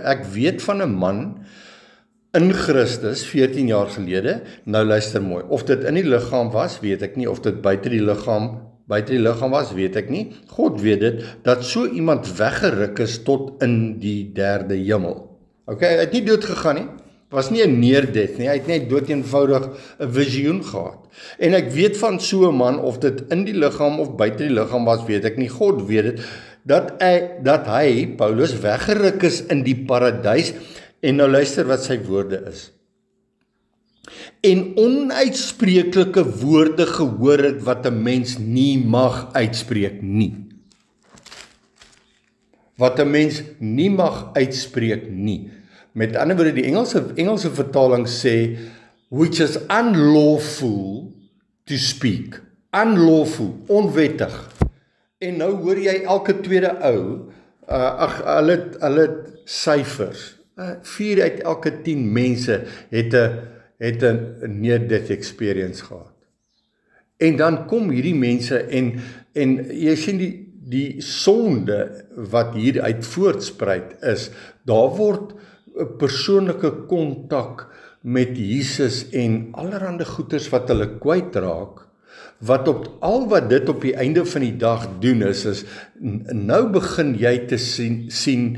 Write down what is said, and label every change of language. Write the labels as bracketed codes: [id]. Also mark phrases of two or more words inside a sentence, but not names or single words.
[af] Ek weet van 'n man in Christus 14 jaar gelede, nou luister mooi, of dit in die liggaam was, weet ek nie, of dit buite die liggaam was, weet ek nie. God weet dit, dat so iemand weggeruk is tot in die 3de hemel. Okay, hy het nie dood gegaan nie. Was nie 'n [en] near death [af] nie, hy het net dood eenvoudig 'n visioen gehad. En ek weet van so 'n man, of dit in die liggaam of buite die liggaam was, weet ek nie. God weet dit, dat hy, Paulus, weggeruk is in die paradys, en nou luister wat sy woorde is. En onuitspreeklike woorde gehoor het, wat 'n mens nie mag uitspreek nie. Wat 'n mens nie mag uitspreek nie. Met ander woorde, die Engelse vertaling sê, [en] which is unlawful to speak. Unlawful, [af] onwettig. En nou hoor jy elke tweede ou, hulle syfers. 4 uit elke 10 mense het het 'n [en] near-death experience [af] gehad. En dan kom hierdie mense en jy sien die sonde wat hieruit voortspruit is, daar word 'n persoonlike kontak met Jesus en allerhande goeders wat hulle kwytraak, wat wat dit op die einde van die dag doen is nou begin jy te sien